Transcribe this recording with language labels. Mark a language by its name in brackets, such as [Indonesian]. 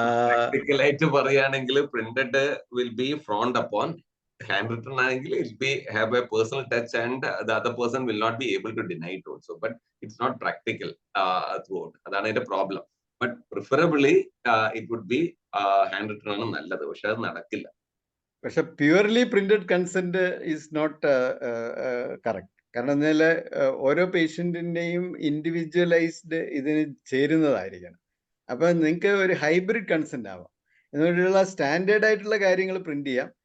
[Malayalam] പ്രാക്ടിക്കലായിട്ട് പറയുകയാണെങ്കിൽ [English] Printed will be frowned upon. handwritten [Malayalam] ആണെങ്കിൽ [English] it will have a personal touch and the other person will not be able to deny it also, but it's not practical throughout. [Malayalam] അതാണ് അതിന്റെ problem. [English] But preferably it would be handwritten [Malayalam] ആണ് നല്ലത്. പക്ഷെ അത് നടക്കില്ല. പക്ഷെ [English] Purely printed consent is not correct. [Malayalam] കാരണം എന്നാൽ ഓരോ പേഷ്യൻറ്റിൻ്റെയും ഇൻഡിവിജ്വലൈസ്ഡ് ഇതിന് ചേരുന്നതായിരിക്കണം. അപ്പം നിങ്ങൾക്ക് ഒരു ഹൈബ്രിഡ് കൺസെൻ്റ് ആവാം. എന്നിട്ടുള്ള സ്റ്റാൻഡേർഡ് ആയിട്ടുള്ള കാര്യങ്ങൾ പ്രിന്റ് ചെയ്യാം.